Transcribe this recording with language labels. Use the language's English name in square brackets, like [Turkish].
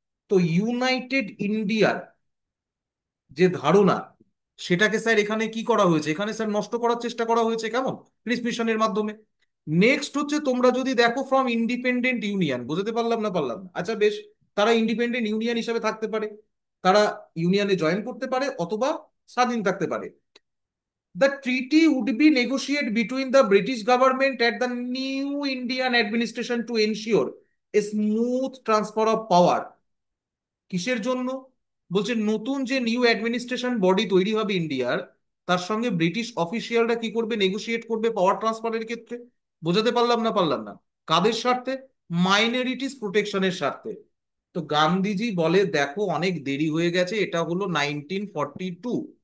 [Bangla] তো ইউনাইটেড ইন্ডিয়ার যে ধারণা, সেটাকে স্যার এখানে কি করা হয়েছে, এখানে স্যার নষ্ট করার চেষ্টা করা হয়েছে। কেমন? ক্রিস মিশনের মাধ্যমে। নেক্সট হচ্ছে, তোমরা যদি দেখো ফ্রম ইন্ডিপেন্ডেন্ট ইউনিয়ন, বুঝতে পারলাম না পারলাম? আচ্ছা বেশ, তারা ইন্ডিপেন্ডেন্ট ইউনিয়ন হিসেবে থাকতে পারে, তারা ইউনিয়নে জয়েন করতে পারে অথবা স্বাধীন থাকতে পারে। [English] The treaty would be negotiated between the British government and the new Indian administration to ensure a smooth transfer of power. [Bangla] কিসের জন্য? বলছে নতুন যে নিউ অ্যাডমিনিস্ট্রেশন বডি তৈরি হবে ইন্ডিয়ার, তার সঙ্গে ব্রিটিশ অফিসিয়ালরা কি করবে? নেগোশিয়েট করবে পাওয়ার ট্রান্সফারের ক্ষেত্রে। বোঝাতে পারলাম না পারলাম না? কাদের স্বার্থে? মাইনরিটিস প্রোটেকশনের স্বার্থে। তো গান্ধীজি বলে দেখো অনেক দেরি হয়ে গেছে, এটা হলো 1942।